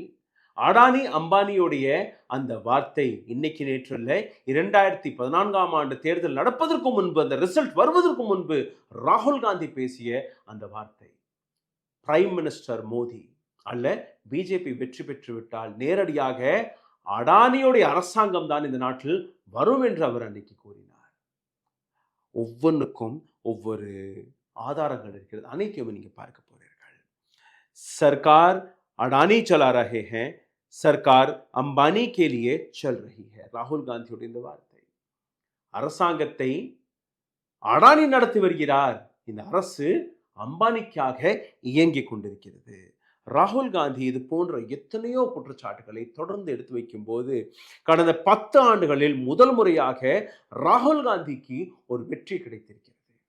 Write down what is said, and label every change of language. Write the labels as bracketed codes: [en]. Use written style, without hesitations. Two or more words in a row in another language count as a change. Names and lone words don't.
[ta] அடானி அம்பானியோடைய அந்த வார்த்தை இன்னைக்கு நேற்று இல்லை, 2014ஆம் ஆண்டு தேர்தல் நடப்பதற்கு முன்பு, அந்த ரிசல்ட் வருவதற்கு முன்பு ராகுல் காந்தி பேசிய அந்த வார்த்தை, [en] prime minister [ta] மோடி அல்ல பிஜேபி வெற்றி பெற்று விட்டால் நேரடியாக அடானியோடைய அரசாங்கம் தான் இந்த நாட்டில் வரும் என்று அவர் அன்னைக்கு கூறினார். ஒவ்வொன்றுக்கும் ஒவ்வொரு ஆதாரங்கள் இருக்கிறது, அனைத்தையும் நீங்க பார்க்க போறீர்கள். [hi] சர்க்கார் அடானி चला रहे हैं, சர்க்கார் அம்பானி के लिए चल रही है. [ta] ராகுல் காந்தியோட இந்த வார்த்தை, அரசாங்கத்தை அடானி நடத்தி வருகிறார், இந்த அரசு அம்பானிக்காக இயங்கிக் கொண்டிருக்கிறது. ராகுல் காந்தி இது போன்ற எத்தனையோ குற்றச்சாட்டுகளை தொடர்ந்து எடுத்து வைக்கும் போது, கடந்த 10 ஆண்டுகளில் முதல் முறையாக ராகுல் காந்திக்கு ஒரு வெற்றி கிடைத்திருக்கிறது.